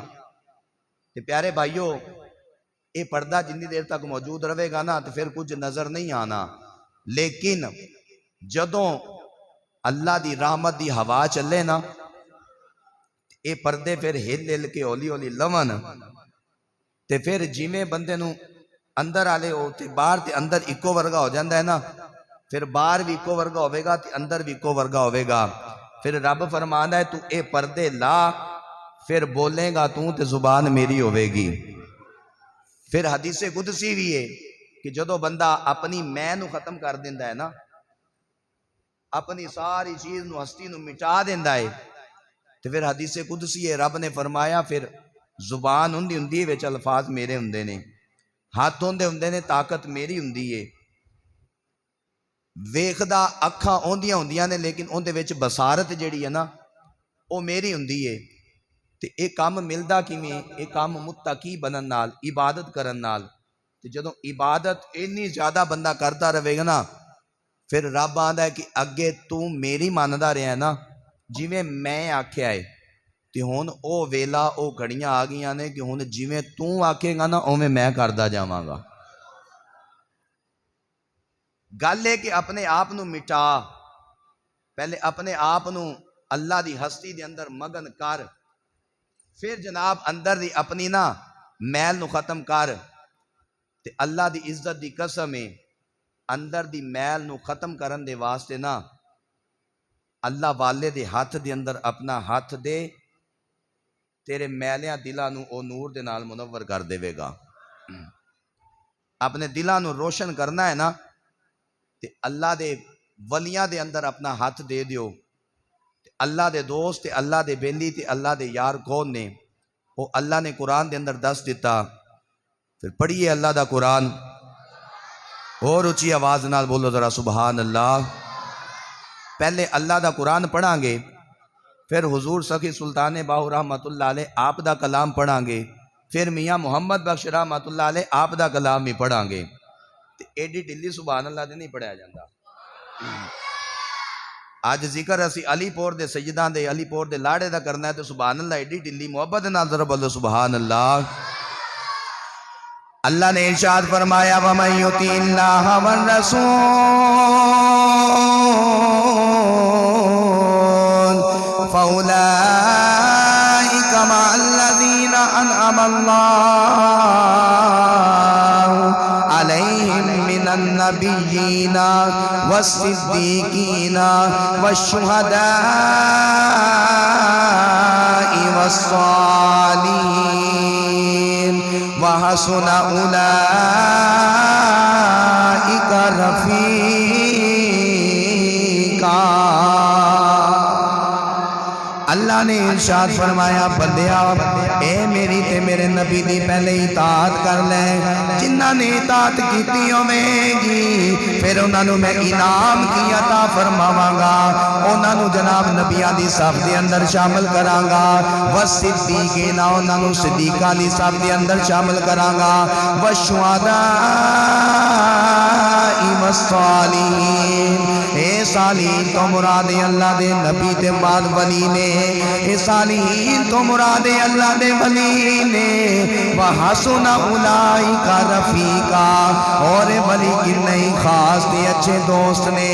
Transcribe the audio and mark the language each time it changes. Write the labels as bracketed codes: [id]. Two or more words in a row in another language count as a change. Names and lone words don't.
[pa] تے پیارے بھائیو، اے پردہ جنی دیر تک موجود رہے گا نا تو پھر کچھ نظر نہیں آنا، لیکن جدوں اللہ دی رحمت دی ہوا چلے نا، اے پردے پھر ہل ہل کے ہولی ہولی لون، تے پھر جیویں بندے نو اندر آلے ہو تے باہر تے اندر اکو ورگا ہو جاندہ ہے نا، پھر باہر بھی اکو ورگا ہوئے گا تے اندر بھی اکو ورگا ہوئے گا۔ پھر رب فرمانا ہے تو اے پردے لا، پھر بولے گا تو تے زبان میری ہوئے گی۔ پھر [ar] حدیث قدسی [pa] بھی ہے کہ جدو بندہ اپنی میں نو ختم کر دیندہ ہے نا، اپنی ساری چیز نو ہستی نو مٹا دیندہ ہے، تو پھر [ar] حدیث قدسی [pa] ہے، رب نے فرمایا پھر زبان ہندی وچ الفاظ میرے ہندے نے، ہاتھ ہندے نے، طاقت میری ہندی ہے، ویکھدا اکھاں ہوندیاں نے، لیکن اندے وچ بصارت جیڑی ہے نا وہ میری ہندی ہے۔ تے ایک کام ملدا کیویں؟ ایک کام متقی بنن نال، عبادت کرن نال۔ تے جدوں عبادت اتنی زیادہ بندہ کرتا رہے گا نا، پھر رب آندا ہے کہ اگے تو میری ماندا رہیا ہے نا، جویں میں آکھیا ہے، تے ہن او ویلا او گھڑیاں آ گئیاں نے کہ ہن جویں تو آکھے گا نا اوویں میں کردا جاواں گا۔ گل ہے کہ اپنے آپ نو مٹا، پہلے اپنے آپ نو اللہ دی ہستی دے اندر مگن کر، پھر جناب اندر دی اپنی نا میل نو ختم کر، تے اللہ دی عزت دی قسم ہے، اندر دی میل نو ختم کرن دے واسطے نا اللہ والے دے ہاتھ دے اندر اپنا ہاتھ دے، تیرے میلیاں دلاں نو او نور دے نال منور کر دے گا۔ اپنے دلاں نو روشن کرنا ہے نا، تے اللہ دے ولیاں دے اندر اپنا ہاتھ دے دیو، تے اللہ دے دوست تے اللہ دے بیلی تے اللہ دے یار کون نے، وہ اللہ نے قرآن دے اندر دس دیتا۔ پھر پڑھیے اللہ دا قرآن، اور اچھی آواز نال بولو ذرا [ar] سبحان اللہ۔ [pa] پہلے اللہ دا قرآن پڑھاں گے، پھر حضور سخی سلطان باہو [ar] رحمت اللہ علیہ [pa] آپ دا کلام پڑھاں گے، پھر میاں محمد بخش [ar] رحمت اللہ علیہ [pa] آپ دا کلام بھی پڑھاں گے۔ ایڈی ڈلی [ar] سبحان اللہ [pa] دے نہیں پڑھایا جاندہ۔ اج ذکر اسی علی پور دے سجداں دے علی پور دے لاڑے دا کرنا ہے تو [ar] سبحان اللہ [pa] ایڈی ٹلی محبت نال ذرا بولو [ar] سبحان اللہ۔ [pa] اللہ نے ارشاد فرمایا [ar] وَمَن يُطِعِ اللَّهَ وَالرَّسُولَ فَأُولَئِكَ مَعَ الَّذِينَ أَنْعَمَ اللَّهُ عَلَيْهِم مِّنَ النَّبِيِّينَ وَالصِّدِّيقِينَ وَالشُّهَدَاءِ وَالصَّالِحِينَ وَحَسُنَ أُولَئِكَ رَفِيقًا۔ [pa] اللہ نے ارشاد فرمایا بندیا اے میری تے میرے نبی دی پہلے اطاعت کر لے، جنہاں نے اطاعت کیتی ہوئے گی پھر انہاں نو میں انعام کی عطا فرماواں گا، انہاں نو جناب نبیاں دی صف دے اندر شامل کراں گا، والصدیقین انہاں نو صدیقاں دی صف دے اندر شامل کراں گا، [ar] والشہداء والصالحین۔ [pa] اے صالحین تو مراد اللہ دے نبی تے بعد ولی نے، اے صالحین تو مراد اللہ دے ولی نے، [ar] وحسن اولئک رفیقا، [pa] اور ولی کنے خاص تے اچھے دوست نے۔